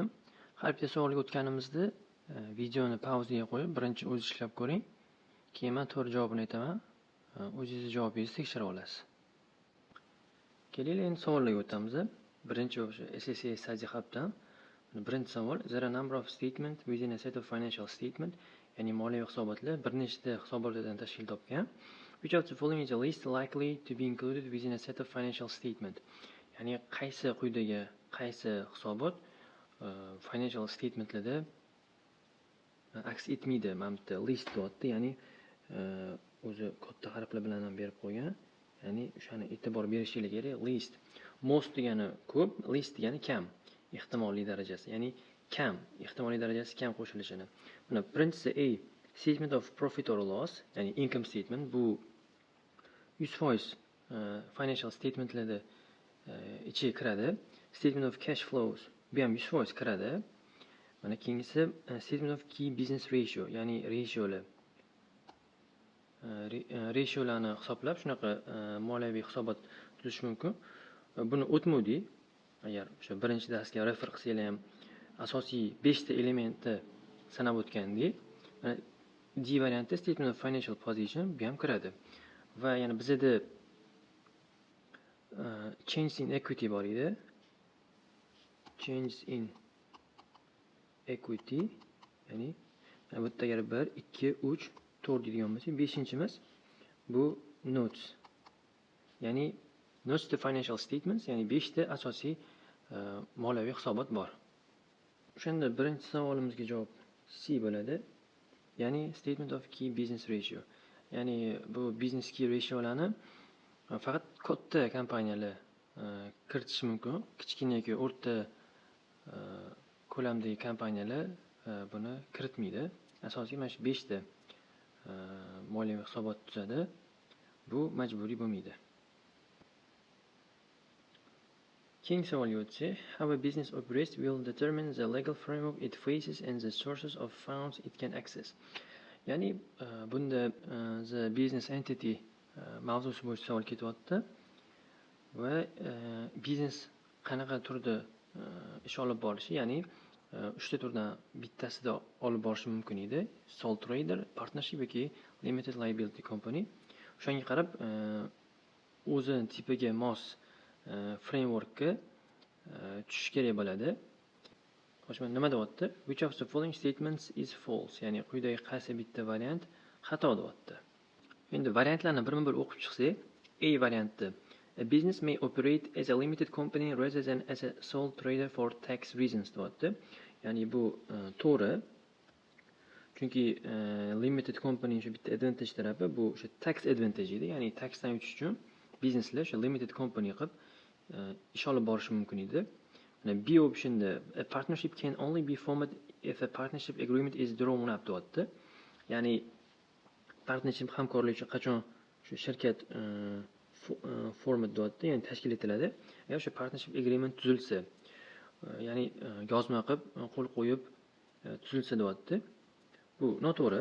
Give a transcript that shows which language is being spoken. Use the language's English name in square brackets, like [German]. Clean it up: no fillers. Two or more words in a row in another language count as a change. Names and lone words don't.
[Uzbek] Har bitta savolga o'tganimizda videoni pauzaga qo'yib, birinchi o'zingiz ishlab ko'ring. Keyin men to'g'ri javobini aytaman. O'zingiz javobingizni tekshirib olasiz. Keling, endi savollarga o'tamiz. Birinchi o'sha SSA Study Hub'dan birinchi savol: [English] There are a number of statements within a set of financial statement, [Uzbek] ya'ni moliyaviy hisobotlar bir nechta hisobotlardan tashkil topgan. [English] Which of the following is the least likely to be included within a set of financial statement? [Uzbek] Ya'ni quyidagi qaysi hisobot [English] financial statementlarda [Uzbek] aks etmaydi? Mana bitta list deyapti, ya'ni o'zi katta harflar bilan ham berib qo'ygan. Ya'ni o'shani e'tibor berishingiz kerak. List. Most degani ko'p, least degani kam. Ehtimoliy darajasi, ya'ni kam, ehtimoliy darajasi kam qo'shilishini. Buni birinchisi [English] A, statement of profit or loss, ya'ni income statement. [Uzbek] Bu 100% [English] financial statementlarda [Uzbek] ichiga kiradi. [English] Statement of cash flows [Uzbek] bu ham 100% kiradi. Mana keyingisi [English] statement of key business ratio, [Uzbek] ya'ni ratiolar. Ratiolarni hisoblab shunaqa moliyaviy hisobot tuzish mumkin. Buni o'tmovdik. Agar o'sha birinchi darsga refer qilsanglar ham asosiy 5 ta elementni sanab o'tgandik. Mana D varianti [English] statement of financial position [Uzbek] bu ham kiradi. Va yana bizda [English] change in equity [Uzbek] bor edi. [English] Change in equity, [Uzbek] ya'ni bu yerda agar 1, 2, 3, 4 deydigan bo'lsak, 5-imiz bu notes. [English] Ya'ni notes to financial statements, [Uzbek] ya'ni 5 ta asosiy moliyaviy hisobot bor. O'shanda birinchi savolimizga javob C bo'ladi. [English] Ya'ni statement of key business ratio. [Uzbek] Ya'ni bu [English] business key ratiolarni [Uzbek] faqat katta kompaniyalar kiritishi mumkin. Kichkina yoki o'rta ko'lamdagi kompaniyalar buni kiritmaydi. Asosiy mana shu 5 ta moliyaviy hisobot tuzadi. Bu majburiy bo'lmaydi. Keyingi savolga o'tsak, [English] how a business operates will determine the legal framework it faces and the sources of funds it can access. [Uzbek] Ya'ni bunda [English] the business entity [Uzbek] mavzusi bo'yicha savol ketyapti va biznes qanaqa turda ish olib borishi, ya'ni 3 ta turdan bittasida olib borishi mumkin edi. [English] Sole trader, partnership yoki limited liability company. [Uzbek] O'shanga qarab o'zi tipiga mos frameworkga tushish kerak bo'ladi. Xo'sh, mana nima deyapti? [English] Which of the following statements is false? [Uzbek] Ya'ni quyidagi qaysi bitta variant xato deyapti. Endi variantlarni birma-bir o'qib chiqsak, A varianti: [English] a business may operate as a limited company rather than as a sole trader for tax reasons deyapti. [Uzbek] Ya'ni bu to'g'ri. Chunki [English] limited company [Uzbek] shu bitta advantage tarafi bu o'sha [English] tax advantage [Uzbek] edi. Ya'ni taxdan yuchish uchun bizneslar o'sha [English] limited company [Uzbek] qilib ish olib borishi mumkin edi. [English] B optionda a partnership can only be formed if a partnership agreement is drawn up deyapti. [Uzbek] Ya'ni partnership hamkorlik uchun qachon shu shirkat format deyapti, ya'ni tashkil etiladi. Agar o'sha [English] partnership agreement [Uzbek] tuzilsa, ya'ni yozma qilib qo'l qo'yib tuzilsa deyapti. Bu noto'g'ri.